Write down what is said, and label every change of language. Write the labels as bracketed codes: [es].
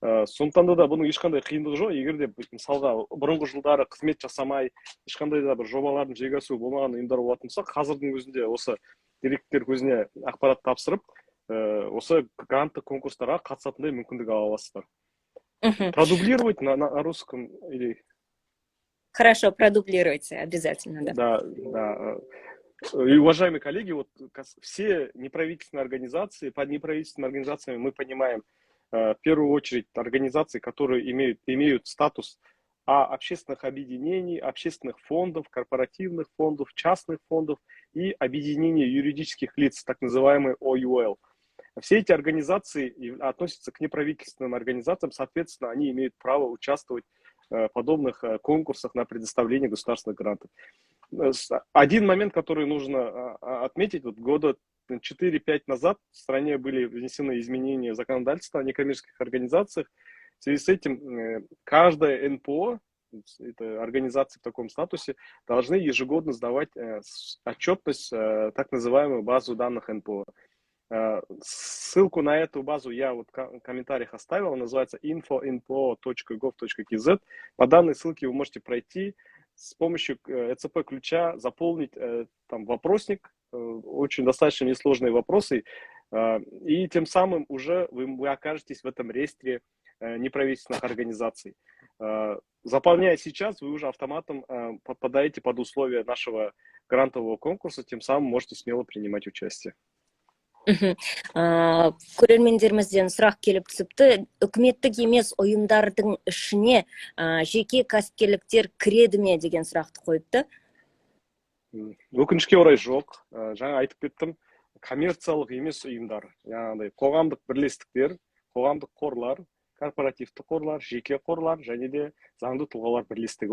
[kk] Сондықтан да бұның ешқандай қиындығы жоқ. Егер де мысалға бұрынғы жылдары қызмет жасамай, ешқандай да бір жобалардың жүзеге асуы болмаған ұйымдар болатын болса, қазірдің өзінде осы деректер көзіне ақпарат тапсырып, осы гранттық конкурстарға қатысатындай мүмкіндік ала аласыздар. [ru] Продублировать на русском или... Хорошо, продублируйте обязательно, да. Да. И, уважаемые коллеги, вот все неправительственные организации, под неправительственными организациями мы понимаем в первую очередь организации, которые имеют статус общественных объединений, общественных фондов, корпоративных фондов, частных фондов и объединений юридических лиц, так называемые ОЮЛ. Все эти организации относятся к неправительственным организациям, соответственно, они имеют право участвовать в подобных конкурсах на предоставление государственных грантов. Один момент, который нужно отметить, вот года 4-5 назад в стране были внесены изменения в законодательство о некоммерческих организациях. В связи с этим каждая НПО, это организации в таком статусе, должны ежегодно сдавать отчетность, так называемую базу данных НПО. Ссылку на эту базу я вот в комментариях оставил, она называется info.npo.gov.kz. По данной ссылке вы можете пройти, с помощью ЭЦП-ключа заполнить там вопросник, очень достаточно несложные вопросы, и тем самым уже вы окажетесь в этом реестре неправительственных организаций. Заполняя сейчас, вы уже автоматом попадаете под условия нашего грантового конкурса, тем самым можете смело принимать участие. [kk] Көрермендерімізден сұрақ келіп түсіпті. Үкіметтік емес ұйымдардың ішіне жеке кәсіпкерліктер кіреді ме деген сұрақты қойыпты. Өкінішке орай жоқ. Жаңа айтып кеттім, коммерциялық емес ұйымдар, яғни қоғамдық бірлестіктер, қоғамдық қорлар, корпоративті қорлар, жеке қорлар және де заңды тұлғалар бірлестігі.